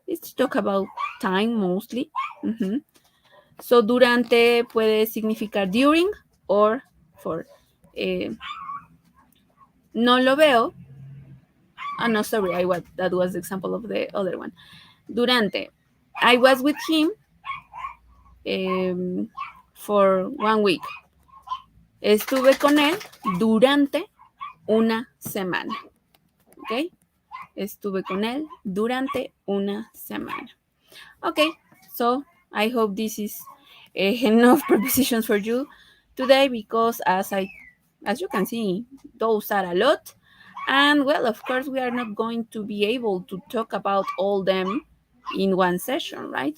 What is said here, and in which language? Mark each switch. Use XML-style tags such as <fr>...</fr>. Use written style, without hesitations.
<en>It's talk about time mostly. Mhm. So</en> <es>durante puede significar</es> <en>during or for.</en> <es>Eh, no lo veo.</es> <en>No, sorry, that was the example of the other one. Durante, I was with him for 1 week.</en> <es>Estuve con él durante una semana. ¿Ok? Estuve con él durante una semana.</es> <en>Okay, so I hope this is enough prepositions for you today because as you can see, those are a lot. And well, of course, we are not going to be able to talk about all them in one session, right?</en>